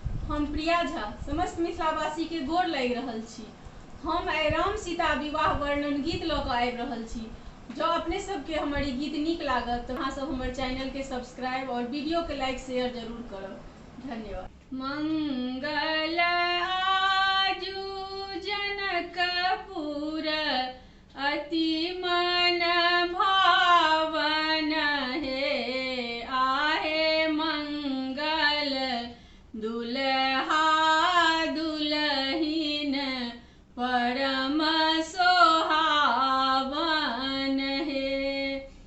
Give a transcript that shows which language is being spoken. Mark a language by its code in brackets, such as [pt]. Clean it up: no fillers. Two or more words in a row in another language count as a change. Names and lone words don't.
[mai] हम प्रिया झा समस्त मिथिलावासी के गोर लागि रहल छी। हम आइ राम सीता विवाह वर्णन गीत लऽ कऽ आबि रहल छी। जँ अपने सबके हमर ई गीत नीक लागत तऽ अहाँ सब हमर चैनल के सब्सक्राइब और वीडियो के [en] like share [mai] जरूर करब। धन्यवाद। मंगल आजु जनकपुर अति मन भावन हे आहे मंगल दुल्हा दुल्हिन परम सोहावन हे।